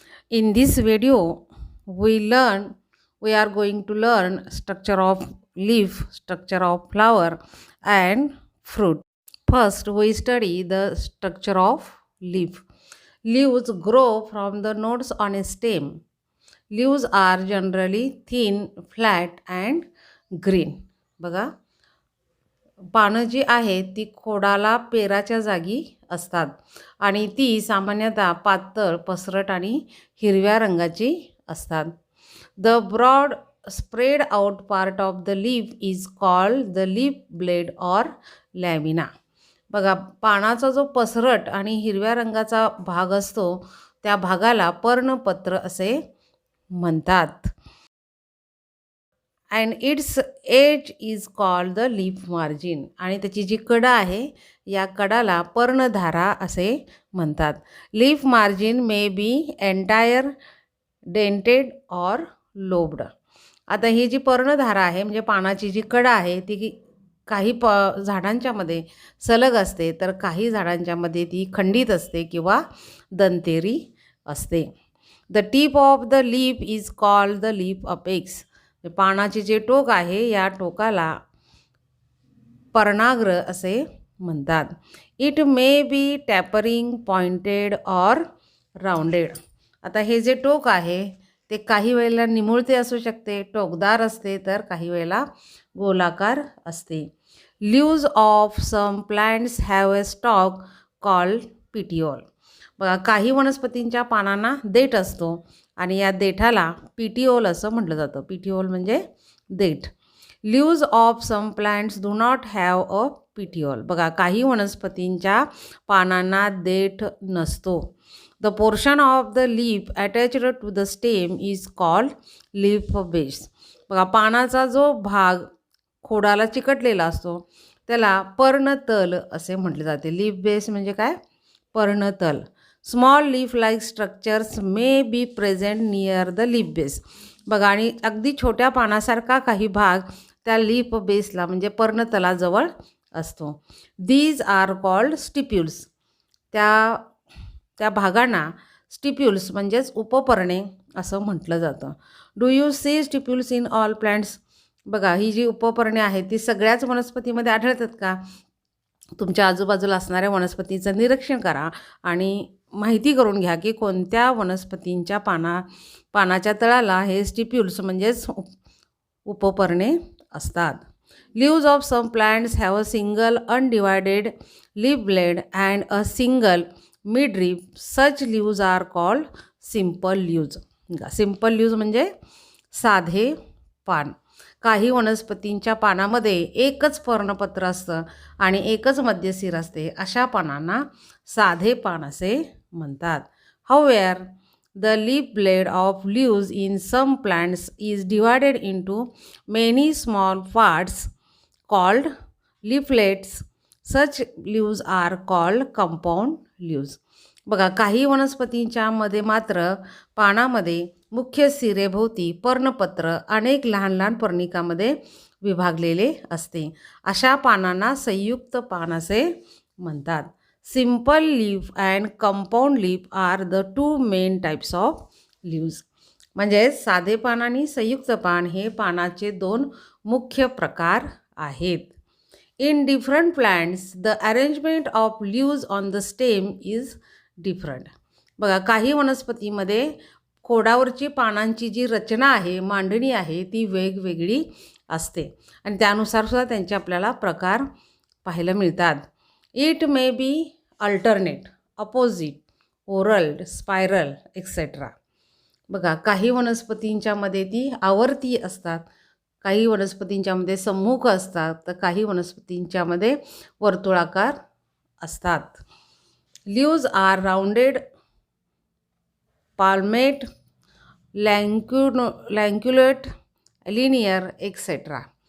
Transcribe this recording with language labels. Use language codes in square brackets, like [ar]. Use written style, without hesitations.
[en] In this video we are going to learn structure of leaf, structure of flower and fruit. First we study the structure of leaf. Leaves grow from the nodes on a stem. Leaves are generally thin, flat and green. [mr] बघा पानं जी आहेत ती खोडाला पेराच्या जागी असतात आणि ती सामान्यतः पातळ, पसरट आणि हिरव्या रंगाची असतात. [en] The broad spread out part of the leaf is called the leaf blade or lamina. [mr] बघा पानाचा जो पसरट आणि हिरव्या रंगाचा भाग असतो त्या भागाला पर्णपत्र असे म्हणतात. [en] And its edge is called the leaf margin. [mr] आणि त्याची जी कडा आहे या कडाला पर्णधारा असे म्हणतात. [en] Leaf margin may be entire dented or lobed. [mr] आता ही जी पर्णधारा आहे म्हणजे पानाची जी कडा आहे ती काही झाडांच्या मध्ये सलग असते तर काही झाडांच्या मध्ये ती खंडित असते किंवा दंतेरी असते. [en] The tip of the leaf is called the leaf apex. [mr] पानाचे जे टोक आहे या टोकाला पर्णाग्र असे म्हणतात. [en] It may be tapering, pointed or rounded. [mr] आता हे जे टोक आहे ते काही वेळेला निमुळते असू शकते, टोकदार असते तर काही वेळेला गोलाकार असते. [en] Leaves of some plants have a stalk called petiole. [mr] बघा काही वनस्पतींच्या पानांना देठ असतो आणि या देठाला पिटिओल असं म्हटलं जातं. [en] petiole [mr] म्हणजे देठ. [en] Leaves of some plants do not have a petiole. [mr] बघा काही वनस्पतींच्या पानांना देठ नसतो. [en] The portion of the leaf attached to the stem is called leaf base. [mr] बघा पानाचा जो भाग खोडाला चिकटलेला असतो त्याला पर्णतल असे म्हटले जाते. लीफ बेस म्हणजे काय? पर्णतल. [en] Small leaf like structures may be present near the leaf base. [mr] बघा आणि अगदी छोट्या पानासारखा काही भाग त्या लीफ बेसला म्हणजे पर्णतलाजवळ असतो. [en] These are called stipules. [mr] त्या भागांना स्टिप्युल्स म्हणजेच उपपर्णे असं म्हटलं जातं. [en] Do you see stipules in all plants. [mr] बघा ही जी उपपर्णे आहेत ती सगळ्याच वनस्पतीमध्ये आढळतात का? तुमच्या आजूबाजूला असणाऱ्या वनस्पतीचं निरीक्षण करा आणि माहिती करून घ्या की कोणत्या वनस्पतींच्या पानाच्या तळाला हे स्टिप्युल्स म्हणजेच उपपर्णे असतात. [en] Leaves of some plants have a single undivided leaf blade and a single mid leaf. Such leaves are called simple leaves. [mr] Simple leaves म्हणजे साधे पान. काही वनस्पतींच्या पानामध्ये एकच पर्णपत्र असतं आणि एकच मध्यशिर असते अशा पानांना साधे पान असे म्हणतात. [en] However the leaf blade of leaves in some plants is divided into many small parts called leaflets. Such leaves are called compound leaves. [mr] बघा काही वनस्पतींच्या मध्ये मात्र पानामध्ये मुख्य सिरेभोवती पर्णपत्र अनेक लहान लहान पर्णिकामध्ये विभागलेले असते. अशा पानांना संयुक्त पान असे म्हणतात. [en] Simple leaf and compound leaf are the two main types of leaves. [mr] म्हणजे साधे पान आणि संयुक्त पान हे पानाचे दोन मुख्य प्रकार आहेत. [en] In different plants the arrangement of leaves on the stem is different. [mr] बघा काही वनस्पतीमध्ये खोडावरची पानांची जी रचना आहे, मांडणी आहे ती वेगवेगळी असते आणि त्यानुसार सुद्धा त्यांचे आपल्याला प्रकार पाहायला मिळतात. [en] It may be alternate, opposite, whorled, spiral et cetera. [mr] बघा काही वनस्पतींच्या मध्ये ती आवर्ती असतात, काही वनस्पतींच्यामध्ये सम्मुख असतात तर काही वनस्पतींच्यामध्ये वर्तुळाकार असतात. [en] Leaves are rounded, palmate, lanceolate, linear et cetera.